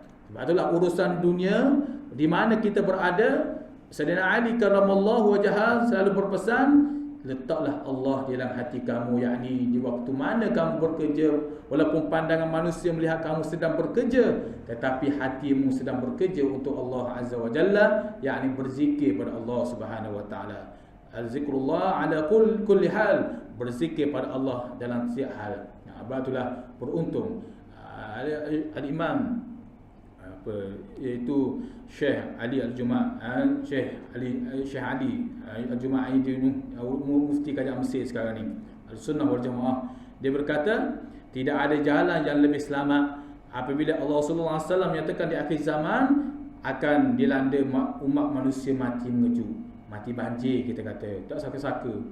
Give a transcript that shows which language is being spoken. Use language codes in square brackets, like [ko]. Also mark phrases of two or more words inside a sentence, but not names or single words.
[ms] Sebab itulah urusan dunia di mana kita berada, Sayyidina Ali [ar] كرم الله وجهه [ms] selalu berpesan, letaklah Allah di dalam hati kamu, yakni di waktu mana kamu bekerja, walaupun pandangan manusia melihat kamu sedang bekerja, tetapi hatimu sedang bekerja untuk Allah [ar] عز وجل, [ms] yakni berzikir pada Allah [ar] سبحانه وتعالى. ذكر الله على كل حال, [ms] berzikir pada Allah dalam setiap hal. Sebab itulah beruntung Al-Imam iaitu Syekh Ali Al-Juma'i, Syekh Ali Al-Juma'i mufti kerajaan Mesir sekarang ni, [ar] السنة والجماعة, [ms] dia berkata tidak ada jalan yang lebih selamat apabila Allah [ar] صلى الله عليه وسلم [ms] menyatakan di akhir zaman akan dilanda umat manusia mati mengejut, mati banjir, kita kata tak saka-saka.